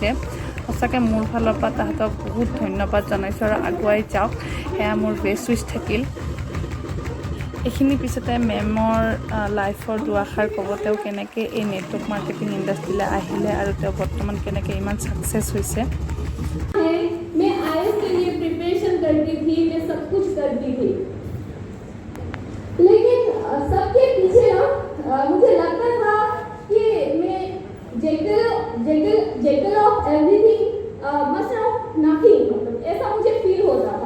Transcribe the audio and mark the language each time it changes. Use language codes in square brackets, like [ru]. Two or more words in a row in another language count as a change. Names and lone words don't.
[as] সঁচাকৈ মোৰ ফালৰ পৰা তাহাঁতক বহুত ধন্যবাদ জনাইছোঁ, আৰু আগুৱাই যাওক সেয়া মোৰ [en] best wish [as] থাকিল। এইখিনি পিছতে মেমৰ লাইফৰ দুআষাৰ ক'ব, তেওঁ কেনেকৈ এই [en] network marketing [as] ইণ্ডাষ্ট্ৰীলৈ আহিলে আৰু তেওঁ বৰ্তমান কেনেকৈ ইমান ছাকচেছ হৈছে। [hi] मैं आईएएस के लिए प्रिपरेशन करती थी, मैं सब कुछ करती थी, लेकिन सबके पीछे ना मुझे लगता था कि मैं [en] jack of everything master of nothing, [hi] मतलब ऐसा मुझे फील होता था।